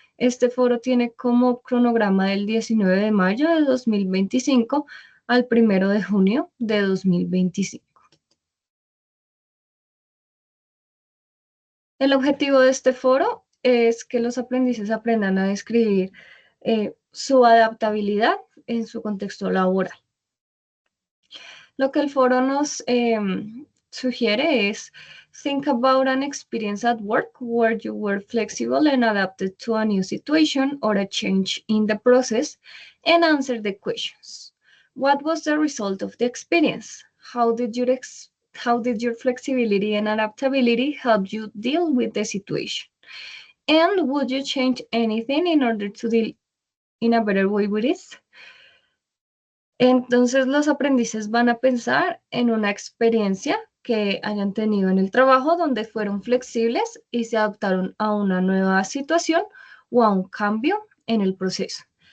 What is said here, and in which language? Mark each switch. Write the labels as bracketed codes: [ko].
[es] Este foro tiene como cronograma del 19 de mayo de 2025 al 1 de junio de 2025. El objetivo de este foro es que los aprendices aprendan a describir su adaptabilidad en su contexto laboral. Lo que el foro nos sugiere es: [en] think about an experience at work where you were flexible and adapted to a new situation or a change in the process, and answer the questions. What was the result of the experience? How did your flexibility and adaptability help you deal with the situation? And would you change anything in order to deal in a better way with it? [es] Entonces los aprendices van a pensar en una experiencia que hayan tenido en el trabajo donde fueron flexibles y se adaptaron a una nueva situación o a un cambio en el proceso.